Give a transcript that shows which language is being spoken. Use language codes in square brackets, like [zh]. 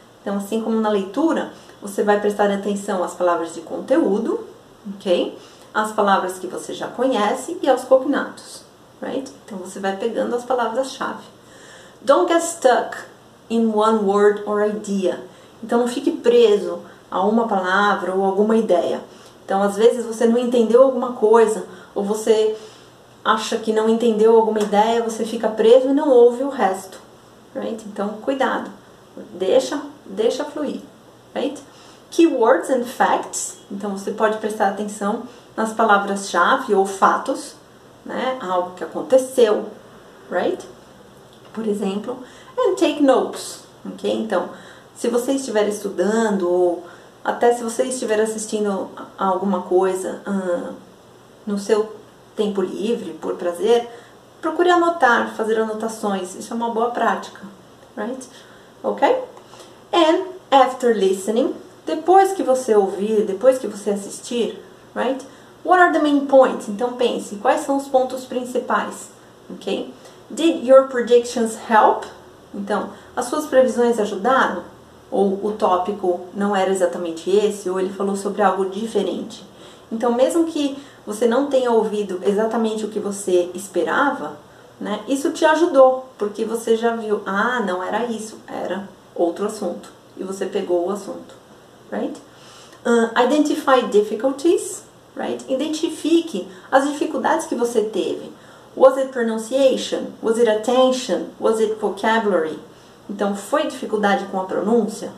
[pt] Então, assim como na leitura, você vai prestar atenção às palavras de conteúdo, ok? Às palavras que você já conhece e aos cognatos, right? Então, você vai pegando as palavras-chave. [en] Don't get stuck in one word or idea. [pt] Então, não fique preso a uma palavra ou alguma ideia. Então, às vezes, você não entendeu alguma coisa, ou você acha que não entendeu alguma ideia, você fica preso e não ouve o resto, right? Então, cuidado. Deixa fluir, [en] right? Keywords and facts. [pt] Então, você pode prestar atenção nas palavras-chave ou fatos, né? Algo que aconteceu, right? Por exemplo, [en] and take notes, [pt] ok? Então, se você estiver estudando ou até se você estiver assistindo a alguma coisa no seu tempo livre, por prazer, procure anotar, fazer anotações. Isso é uma boa prática, right? Ok? [en] And after listening, [pt] depois que você ouvir, depois que você assistir, right? [en] What are the main points? [pt] Então pense, quais são os pontos principais, ok? [en] Did your predictions help? [pt] Então, as suas previsões ajudaram? Ou o tópico não era exatamente esse, ou ele falou sobre algo diferente? Então, mesmo que você não tenha ouvido exatamente o que você esperava, né, isso te ajudou, porque você já viu, não era isso, era outro assunto, e você pegou o assunto, right? [en] Identify difficulties, right? [pt] Identifique as dificuldades que você teve. [en] Was it pronunciation? Was it attention? Was it vocabulary? [pt] Então, foi dificuldade com a pronúncia?